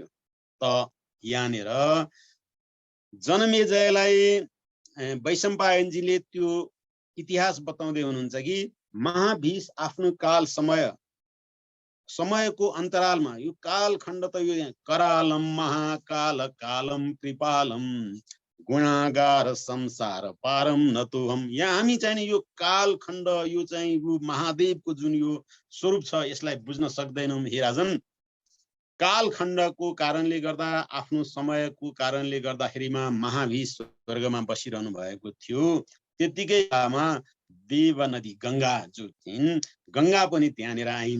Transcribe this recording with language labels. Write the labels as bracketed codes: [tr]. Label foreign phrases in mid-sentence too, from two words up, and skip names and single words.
[ne] त यहाँनिर जनमेजयलाई वैशम्पायनजीले त्यो इतिहास बताउँदै हुनुहुन्छ कि महाभीष आफ्नो काल समयको अन्तरालमा यो कालखण्ड त यो [sa] करालम महाकाल कालम कृपालम गुणागार संसार पारम नतोहम। [ne] यहाँ हामी चाहिँ यो कालखण्ड, यो चाहिँ यो महादेवको जुन यो स्वरूप छ यसलाई बुझ्न सक्दैनौँ हे राजन। कालखण्डको कारणले गर्दा, आफ्नो समयको कारणले गर्दाखेरिमा महाभीष स्वर्गमा बसिरहनु भएको थियो। त्यतिकै बेलामा देव नदी गङ्गा जो थिइन्, गङ्गा पनि त्यहाँनिर आइन्।